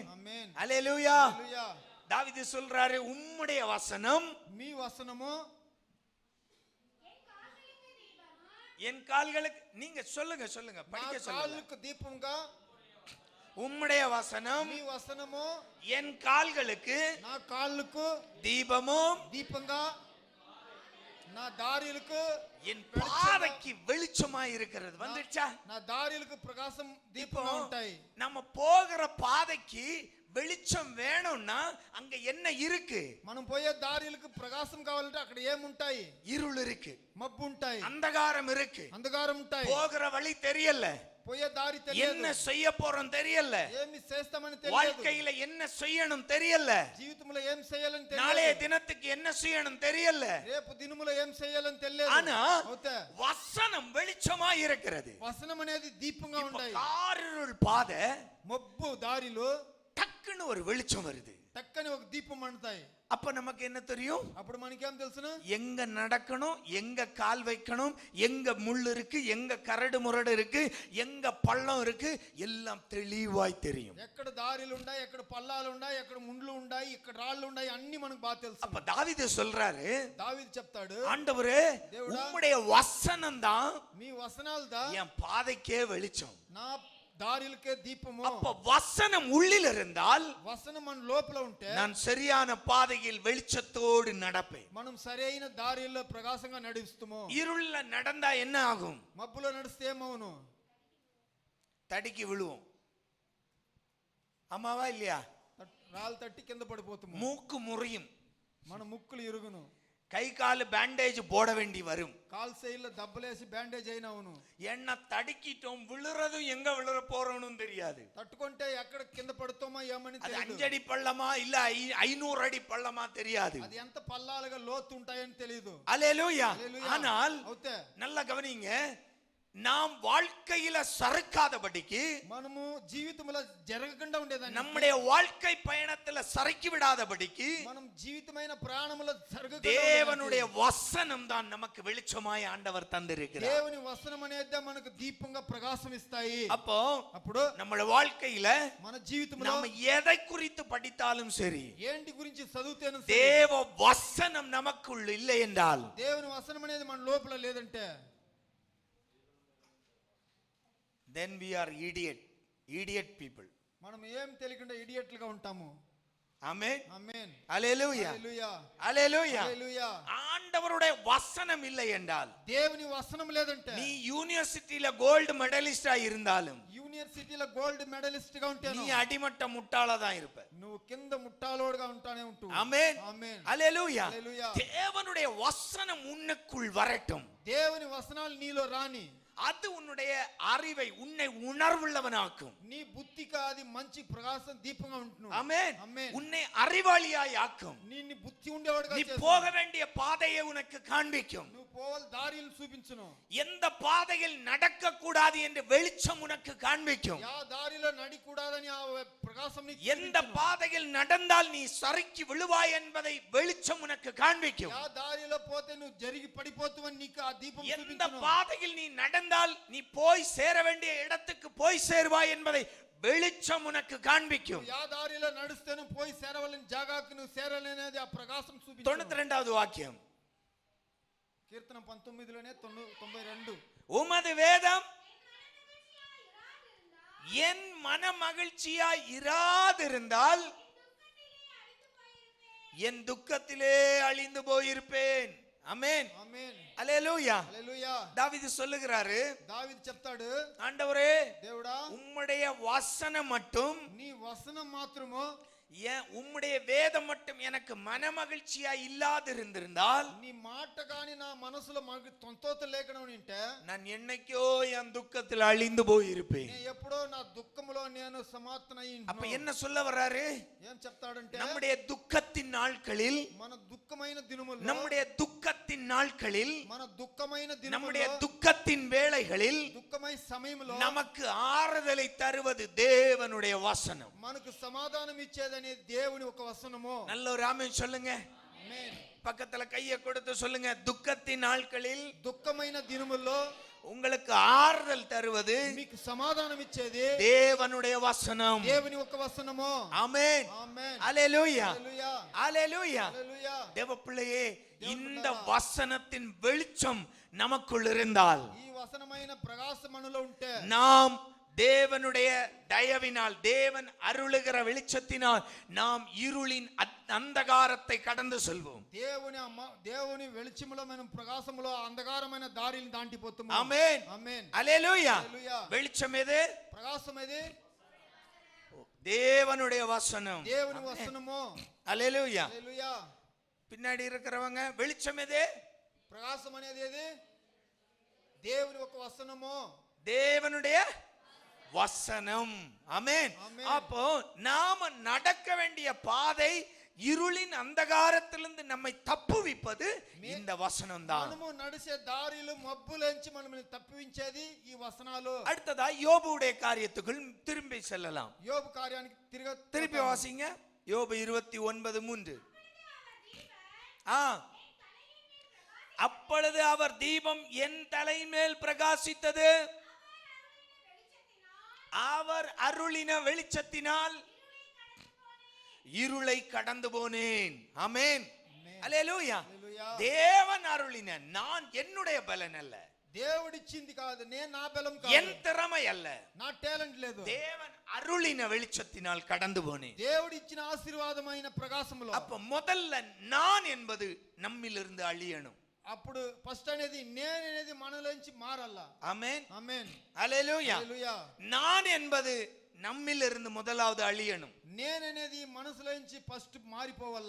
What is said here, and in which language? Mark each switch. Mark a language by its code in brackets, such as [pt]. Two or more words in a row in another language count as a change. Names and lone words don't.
[te] ఆమేన్ [ta] அல்லேலூயா [te] హల్లెలూయా [ta] தாவீது சொல்றாரு உம்முடைய வசனம் [te] మీ వసనము [ta] என் கால்களுக்கு நீங்க சொல்லுங்க சொல்லுங்க படிக்க [te] నా [ta] சொல்லுங்க [te] కాళ్ళకు దీపంగా [ta] உம்முடைய வசனம் [te] మీ వసనము [ta] என் கால்களுக்கு [te] నా కాళ్ళకు [ta] தீபமும் [te] దీపంగా నా దారిలకు [ta] என் பாதைக்கு வெளிச்சமாய் இருக்கிறது வந்துச்சா [te] నా దారిలకు ప్రకాశం దీపంగా ఉంటాయి [ta] நம்ம போகிற பாதைக்கு வெளிச்சம் வேணும்னா அங்க என்ன இருக்கு [te] మనం పోయే దారిలకు ప్రకాశం కావాలంటే అక్కడ ఏముంటాయి [ta] இருள் இருக்கு [te] మబ్బు ఉంటాయి [ta] அந்தகாரம் இருக்கு [te] అంధకారం ఉంటాయి [ta] போகிற வழி தெரியல [te] పోయే దారి [ta] என்ன [te] తెలియదు [ta] செய்ய போறோம் தெரியல [te] ఏమి చేస్తామని తెలియదు [ta] வாழ்க்கையில என்ன செய்யணும் தெரியல [te] జీవితంలో ఏం చేయాలని [ta] நாளைய [te] తెలియదు [ta] தினத்துக்கு என்ன செய்யணும் தெரியல [te] రేపు దినములో ఏం చేయాలని తెలియదు [ta] ஆனா [te] అవుతే [ta] வசனம் வெளிச்சமா இருக்கிறது [te] వసనం అనేది దీపంగా [ta] இப்ப [te] ఉంటాయి [ta] காரிருள் பாதை [te] మబ్బు దారిలో [ta] டக்குன்னு ஒரு வெளிச்சம் வருது [te] టక్కని ఒక దీపం అంటాయి [ta] அப்ப நமக்கு என்ன தெரியும் [te] అప్పుడు మనకేం తెలుసును [ta] எங்க நடக்கணும் எங்க கால் வைக்கணும் எங்க முள் இருக்கு எங்க கரடு முரடு இருக்கு எங்க பள்ளம் இருக்கு எல்லாம் தெளிவாய் தெரியும் [te] ఎక్కడ దారిలు ఉన్నాయి ఎక్కడ పల్లాలు ఉన్నాయి ఎక్కడ ముండ్లు ఉన్నాయి ఇక్కడ రాళ్ళు ఉన్నాయి అన్ని మనకు బాగా తెలుసు [ta] அப்ப தாவீது சொல்றாரு [te] దావీదు చెప్తాడు [ta] ஆண்டவரே [te] దేవుడా, [ta] உம்முடைய வசனம் தான் [te] మీ వసనాలదా [ta] என் பாதைக்கே வெளிச்சம் [te] నా దారిలకే దీపము [ta] அப்ப வசனம் உள்ளில் இருந்தால் [te] వసనం మన లోపల ఉంటే [ta] நான் சரியான பாதையில் வெளிச்சத்தோடு நடப்பேன் [te] మనం సరైన దారిలో ప్రకాశంగా నడుస్తాము [ta] இருள்ல நடந்தா என்ன ஆகும் [te] మబ్బులో నడిస్తే ఏమవును [ta] தடிக்கு விழுவோம் ஆமாவா இல்லையா [te] రాళ్ళు తట్టి కింద పడిపోతాము [ta] மூக்கு முறியும் [te] మన ముక్కులు ఇరుగును [ta] கை கால் பேண்டேஜ் போட வேண்டி வரும் [te] కాల్ సైడ్లో దెబ్బలేసి బ్యాండేజ్ అయినవును [ta] என்ன தடுக்கிட்டோம் விழுறதும் எங்க விழுற போறோம்னு தெரியாது [te] తట్టుకుంటే ఎక్కడ కింద పడుతామో ఏమని [ta] அது [te] తెలియదు [ta] 5 அடி பள்ளமா இல்ல 500 அடி பள்ளமா தெரியாது [te] అది ఎంత పల్లాలుగా లోతు ఉంటాయని తెలియదు [ta] அல்லேலூயா [te] హల్లెలూయా. [ta] ஆனால் [te] అవుతే [ta] நல்லா கவனிங்க நாம் வாழ்க்கையில சறுக்காதபடிக்கு [te] మనము జీవితంలో జరగకుండా ఉండేదాన్ని [ta] நம்முடைய வாழ்க்கை பயணத்துல சறுக்கி விடாதபடிக்கு [te] మనం జీవితమైన ప్రాణములో జరగకుండా [ta] தேவனுடைய வசனம் தான் நமக்கு வெளிச்சமாய் ஆண்டவர் தந்திருக்கிறார் [te] దేవుని వసనం అనేది మనకు దీపంగా ప్రకాశం ఇస్తాయి [ta] அப்போ [te] అప్పుడు [ta] நம்மளோட வாழ்க்கையில [te] మన జీవితంలో [ta] நாம எதை குறித்து படித்தாலும் சரி [te] ఏంటి గురించి చదివితేను [ta] தேவ வசனம் நமக்குள் இல்லை என்றால் [te] దేవుని వసనం అనేది మన లోపల లేదంటే [en] then we are idiot people. [te] మనం ఏం తెలియకుండా ఇడియట్లుగా ఉంటాము [en] Amen. [te] ఆమేన్ [en] Hallelujah. [te] హల్లెలూయా [en] Hallelujah. [te] హల్లెలూయా [ta] ஆண்டவருடைய வசனம் இல்லை என்றால் [te] దేవుని వసనం లేదంటే [ta] நீ யூனிவர்சிட்டியில [en] gold medalist [ta] இருந்தாலும் [te] యూనివర్సిటీలో [en] gold medalist [te] గా [ta] நீ [te] ఉంటాను [ta] அடிமட்ட முட்டாளா தான் இருப்ப. [te] నువ్వు కింద ముట్టాలోడుగా ఉంటానే ఉంటావు [en] Amen. [te] ఆమేన్ [en] Hallelujah. [te] హల్లెలూయా [ta] தேவனுடைய வசனம் உன்னுக்குள் வரட்டும். [te] దేవుని వసనాలు నీలో రాని [ta] அது உன்னுடைய அறிவை உன்னை உணர்வுள்ளவனாக்கும். [te] నీ బుద్ధికి అది మంచి ప్రకాశం దీపంగా ఉంటును [ta] ஆமென். [te] ఆమేన్ [ta] உன்னை அறிவாளியாய் ஆக்கும். [te] నీ బుద్ధి ఉండేవాడుగా [ta] நீ [te] చేస్తుంది. [ta] போக வேண்டிய பாதையை உனக்கு காண்பிக்கும். [te] నువ్వు పోవాలి దారిలు చూపించును [ta] எந்த பாதையில் நடக்க கூடாது என்று வெளிச்சம் உனக்கு காண்பிக்கும். [te] యా దారిలో నడికూడదని ఆ ప్రకాశం నీకు [ta] எந்த [te] చూపించును. [ta] பாதையில் நடந்தால் நீ சறுக்கி விழுவாய் என்பதை வெளிச்சம் உனக்கு காண்பிக்கும். [te] ఆ దారిలో పోతే నువ్వు జరిగి పడిపోతావని నీకు ఆ దీపం [ta] எந்த [te] చూపించును. [ta] பாதையில் நீ நடந்தால் நீ போய் சேர வேண்டிய இடத்துக்கு போய் சேருவாய் என்பதை வெளிச்சம் உனக்கு காண்பிக்கும். [te] యా దారిలో నడుస్తే నువ్వు పోయి సేరవలసిన జాగాకు నువ్వు సేరలేనేది ఆ ప్రకాశం చూపించును. [ta] 92வது வாக்கியம். [te] కీర్తన 19లోనే 92. [ta] உமது வேதம் என் மன மகிழ்ச்சியாய் இராதிருந்தால் என் துக்கத்திலே அழிந்து போயிருப்பேன். ஆமென். [te] ఆమేన్. [ta] அல்லேலூயா. [te] హల్లెలూయా. [ta] தாவீது சொல்லுகிறாரு, [te] దావీదు చెప్తాడు, [ta] ஆண்டவரே [te] దేవుడా [ta] உம்முடைய வசனம் மட்டும், [te] నీ వసనం మాత్రము, [ta] உம்முடைய வேதம் மட்டும் எனக்கு மன மகிழ்ச்சியா இல்லாதிருந்திருந்தால், [te] నీ మాట గాని నా మనసులో తొంతోత లేకుండా ఉంటే [ta] நான் என்னைக்கோ என் துக்கத்தில் அழிந்து போயிருப்பேன். [te] నేను ఎప్పుడో నా దుఃఖములో నేను సమాప్తనై [ta] அப்ப என்ன சொல்ல வர்றாரு? [te] ఏం చెప్తాడంటే [ta] நம்முடைய துக்கத்தின் நாட்களில், [te] మన దుఃఖమైన దినముల్లో, [ta] நம்முடைய துக்கத்தின் நாட்களில், [te] మన దుఃఖమైన [ta] நம்முடைய [te] దినముల్లో, [ta] துக்கத்தின் வேளைகளில் [te] దుఃఖమైన సమయంలో [ta] நமக்கு ஆறுதலை தருவது தேவனுடைய வசனம். [te] మనకు సమాధానం ఇచ్చేదని దేవుని ఒక వసనము. [ta] நல்ல ஒரு ஆமென் சொல்லுங்க. [te] ఆమేన్. [ta] பக்கத்துல கையை கொடுத்து சொல்லுங்க, துக்கத்தின் நாட்களில் [te] దుఃఖమైన దినముల్లో [ta] உங்களுக்கு ஆறுதல் தருவது [te] మీకు సమాధానం ఇచ్చేది [ta] தேவனுடைய வசனம். [te] దేవుని ఒక వసనము. [ta] ஆமென். [te] ఆమేన్. [ta] அல்லேலூயா. [te] హల్లెలూయా. [ta] அல்லேலூயா. [te] హల్లెలూయా. [ta] தேவ பிள்ளையே, இந்த வசனத்தின் வெளிச்சம் நமக்குள் இருந்தால், [te] ఈ వసనమైన ప్రకాశం మనలో ఉంటే, [ta] நாம் தேவனுடைய தயவினால், தேவன் அருளுகிற வெளிச்சத்தினால் நாம் இருளின் அந்தகாரத்தை கடந்து செல்வோம். [te] దేవుని వెలుచములో మనం ప్రకాశములో అంధకారమైన దారిని దాటిపోతాము. ఆమేన్. ఆమేన్. [ta] அல்லேலூயா. [te] హల్లెలూయా. [ta] வெளிச்சம் எது? [te] ప్రకాశం ఏది? [ta] தேவனுடைய வசனம். [te] దేవుని వసనము. [ta] அல்லேலூயா. [te] హల్లెలూయా. [ta] பின்னாடி இருக்கிறவங்க, வெளிச்சம் எது? [te] ప్రకాశం అనేది ఏది? దేవుని ఒక వసనము. [ta] தேவனுடைய வசனம். ஆமென். அப்போ நாம நடக்க வேண்டிய பாதை, இருளின் அந்தகாரத்திலிருந்து நம்மை தப்புவிப்பது இந்த வசனம் தான். [te] మనము నడిచే దారిలో మబ్బులోంచి మనల్ని తప్పించేది ఈ వసనాలు. [ta] அடுத்ததா யோபுடைய காரியத்துக்குள் திரும்பி செல்லலாம். [te] యోబు కార్యానికి [ta] திருப்பி வாசிங்க. யோபு 29:3. அப்பொழுது அவர் தீபம் என் தலைமேல் பிரகாசித்தது, அவர் அருளின வெளிச்சத்தினால் இருளை கடந்து போனேன். ஆமென். அல்லேலூயா. தேவன் அருளின, நான் என்னுடைய பலன் அல்ல, [te] దేవుడిచ్చింది కాదు, నేను నా బలం [ta] என் [te] కాదు, [ta] திறமை அல்ல, [te] నా టాలెంట్ లేదు, [ta] தேவன் அருளின வெளிச்சத்தினால் கடந்து போனேன். [te] దేవుడిచ్చిన ఆశీర్వాదమైన ప్రకాశములో. [ta] அப்ப முதல்ல நான் என்பது நம்மிலிருந்து அழியணும். [te] అప్పుడు ఫస్ట్ అనేది నేను అనేది మనలోంచి మారాల. [ta] ஆமென். [te] ఆమేన్. [ta] அல்லேலூயா. [te] హల్లెలూయా. [ta] நான் என்பது நம்மிலிருந்து முதலாவது அழியணும். [te] నేను అనేది మనసులోంచి ఫస్ట్ మారిపోవాల.